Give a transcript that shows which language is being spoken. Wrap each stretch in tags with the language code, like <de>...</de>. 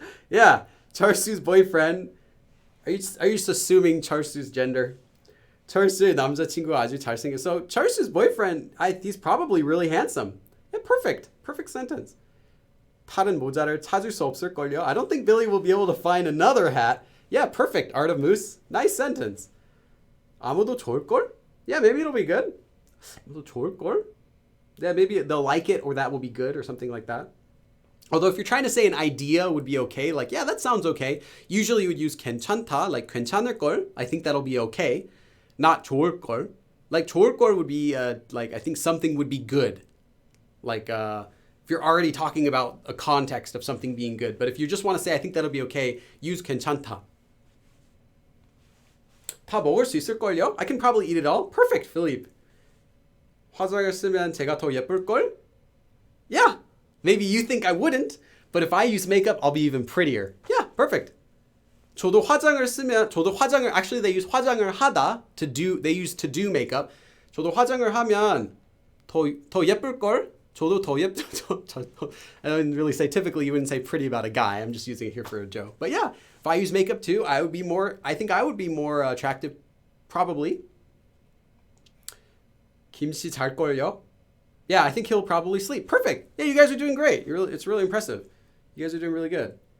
<en>Yeah, 철수's boyfriend. Are you just assuming 철수's gender?</en> <ko>철수의 남자친구가 아주 잘생겼어.</ko> <en>So 철수's boyfriend, he's probably really handsome. Yeah, perfect sentence.</en> <ko>다른 모자를 찾을 수 없을 걸요.</ko> <en>I don't think Billy will be able to find another hat. Yeah, perfect. Art of Moose. Nice sentence.</en> <ko>아무도 좋을 걸?</ko> <en>Yeah, maybe it'll be good. 아무도 좋을 걸? Yeah, maybe they'll like it or that will be good or something like that. Although if you're trying to say an idea would be okay, like, yeah, that sounds okay. Usually you would use 괜찮다, like</en> <ko>괜찮을 걸.</ko> <en>I think that'll be okay. Not</en> <ko>좋을 걸.</ko> <en>Like</en> <ko>좋을 걸</ko> <en>would be like, I think something would be good. Like if you're already talking about a context of something being good. But if you just want to say, I think that'll be okay, use 괜찮다.</en> <ko>다 먹을 수 있을 걸요?</ko> <en>I can probably eat it all. Perfect, Philippe.</en> <ko>화장을 쓰면 제가 더 예쁠 걸?</ko> <en>Yeah. Maybe you think I wouldn't, but if I use makeup, I'll be even prettier. Yeah, perfect.</en> <ko>저도 화장을</ko> <en>actually they use</en> <ko>화장을 하다</ko> <en>they use to do makeup.</en> <ko>저도 화장을 하면 더 예쁠 걸? 저도 더</ko> <en>I don't really say, typically you wouldn't say pretty about a guy. I'm just using it here for a joke. But yeah, if I use makeup too, I think I would be more attractive, probably.</en> <ko>김씨 잘걸요?</ko> <en>Yeah, I think he'll probably sleep. Perfect. Yeah, you guys are doing great. It's really impressive. You guys are doing really good.</en>